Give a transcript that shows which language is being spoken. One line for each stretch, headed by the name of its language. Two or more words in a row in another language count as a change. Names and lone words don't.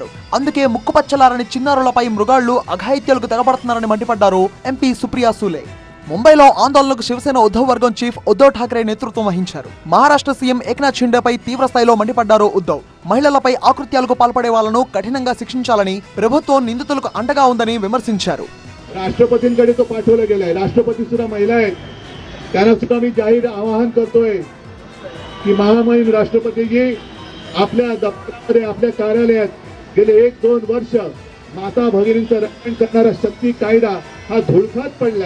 Telugu: అందుకే ముక్కుపచ్చలారని చిన్నారులపై మృగాళ్లు అఘాయిత్యాలకు తెగబడుతున్నారని మండిపడ్డారు ఎంపీ సుప్రియా సూలే. ముంబైలో ఆందోళనకు శివసేన ఉద్ధవ్ వర్గం చీఫ్ ఉద్ధవ్ ఠాక్రే నేతృత్వం వహించారు. మహారాష్ట్ర సీఎం ఏక్నాథ్ షిండేపై తీవ్ర స్థాయిలో మండిపడ్డారు ఉద్ధవ్. మహిళలపై ఆకృత్యాలకు పాల్పడే వాళ్లను కఠినంగా శిక్షించాలని, ప్రభుత్వం నిందితులకు అండగా ఉందని విమర్శించారు.
Marathi: राष्ट्रपतींकडे तो पाठवला गेलाय. राष्ट्रपती सुद्धा महिला आहेत. त्यांना सुद्धा मी जाहीर आवाहन करतोय की महामहिम राष्ट्रपतीजी आपल्या दप्तरामध्ये, आपल्या कार्यालयात गेले 1-2 वर्ष माता भगिनींचं रक्षण करणारा शक्ती कायदा हा धुळफात पडलाय.